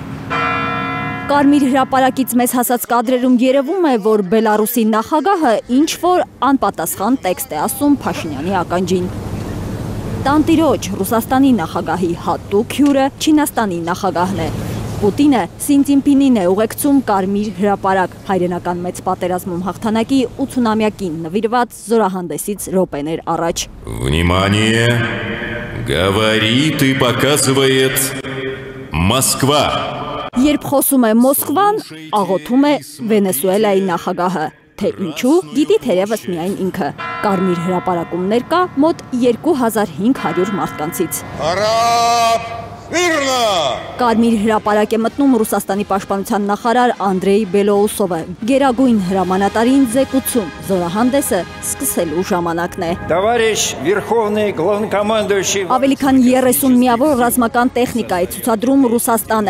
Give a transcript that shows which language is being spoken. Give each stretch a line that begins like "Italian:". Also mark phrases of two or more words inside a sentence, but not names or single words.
Armenian: Կարմիր հրապարակից մեզ հասած կադրերում երևում է, որ Բելարուսի նախագահը ինչ-որ անպատասխան տեքստ է ասում Փաշինյանի ականջին։ Տանտիրոջ Ռուսաստանի նախագահի հատուկ հյուրը Չինաստանի նախագահն է։ Պուտինը Սին Ցինփինին է ուղեկցում Կարմիր հրապարակ հայրենական մեծ պատերազմում հաղթանակի 80-ամյակին նվիրված զորահանդեսից րոպեներ առաջ։
Russian: Внимание! Говорит и показывает Москва.
Armenian: Երբ խոսում է Մոսկվան, աղոթում է Վենեսուելայի նախագահը, թե ինչու գիտի թերևս միայն ինքը։ Կարմիր հրապարակում ներկա մոտ 2500 մարդկանցից։ Կարմիր հրապարակ է մտնում Ռուսաստանի պաշտպանության նախարար Անդրեյ Բելոուսովը։ Գերագույն հրամանատարին զեկուցում, զորահանդեսը սկսելու ժամանակն է։ Ավելի քան 30 միավոր ռազմական տեխնիկա է ցուցադրում Ռուսաստանը։